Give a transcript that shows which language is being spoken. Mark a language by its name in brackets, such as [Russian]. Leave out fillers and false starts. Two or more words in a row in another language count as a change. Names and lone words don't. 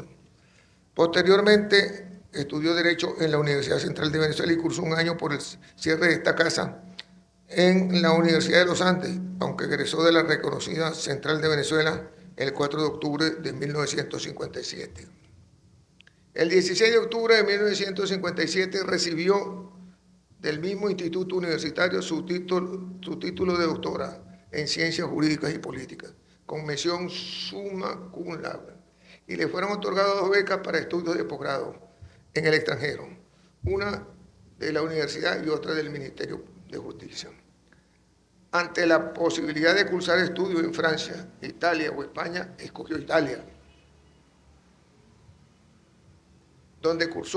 [Spanish] Posteriormente estudió Derecho en la Universidad Central de Venezuela y cursó un año por el cierre de esta casa en la Universidad de los Andes, aunque egresó de la reconocida Central de Venezuela el 4 de octubre de 1957. El 16 de octubre de 1957 recibió del mismo instituto universitario su título de doctora en Ciencias Jurídicas y Políticas, con mención [Latin] summa cum laude, [Spanish] y le fueron otorgadas 2 becas para estudios de posgrado en el extranjero, una de la universidad y otra del Ministerio de Justicia. Ante la posibilidad de cursar estudios en Francia, Italia o España, escogió Italia, donde cursó